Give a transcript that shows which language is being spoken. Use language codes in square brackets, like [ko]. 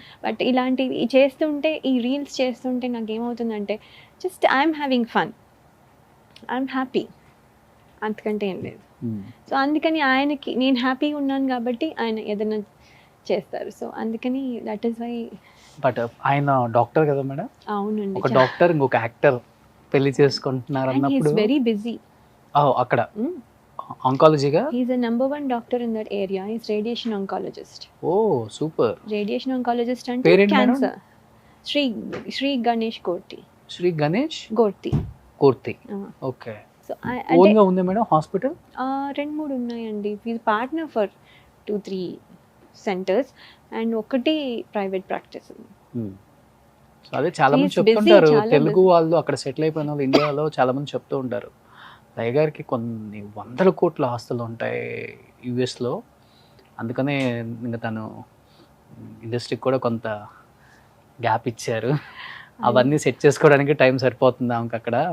[te] But ఇలాంటివి చేస్తుంటే, ఈ రీల్స్ చేస్తుంటే నాకు ఏమవుతుందంటే [en] just I'm having fun, I'm happy, [te] అంతకంటే ఏం లేదు. సో అందుకని ఆయనకి నేను హ్యాపీగా ఉన్నాను కాబట్టి ఆయన ఏదైనా చేస్తారు. సో అందుకని [en] That is why. [te] బట్ ఆయన డాక్టర్ కదా మేడం? అవునండి, ఒక డాక్టర్ ఇంకొక యాక్టర్ పెళ్లి చేసుకుంటున్నారు అన్నప్పుడు [en] very busy [te] అక్కడ ఆంకాలజీగా. [en] He's a number 1 doctor in that area. He's radiation oncologist. [te] Oh super. Radiation oncologist అంటే పేరేంటి madam? Cancer. Shri Ganesh కోర్తి. Shri Ganesh కోర్తి. Okay. So own గా ఉంది మేడం హాస్పిటల్? 2-3 ఉన్నాయండి. [en] He's partner for 2-3 centers and [te] ఒకటి ప్రైవేట్ ప్రాక్టీస్. అదే చాలా మంది [en] He is busy, [te] చెప్తుంటారు, చాలా తెలుగు [en] busy. [te] వాళ్ళు అక్కడ సెటిల్ అయిపోయిన వాళ్ళు ఇండియాలో చాలా మంది చెప్తూ ఉంటారు, లయ గారికి కొన్ని వందల కోట్ల ఆస్తులు ఉంటాయి యుఎస్లో, అందుకనే ఇంకా తను ఇండస్ట్రీకి కూడా కొంత గ్యాప్ ఇచ్చారు, అవన్నీ సెట్ చేసుకోవడానికి టైం సరిపోతుంది ఆమెకు అక్కడ.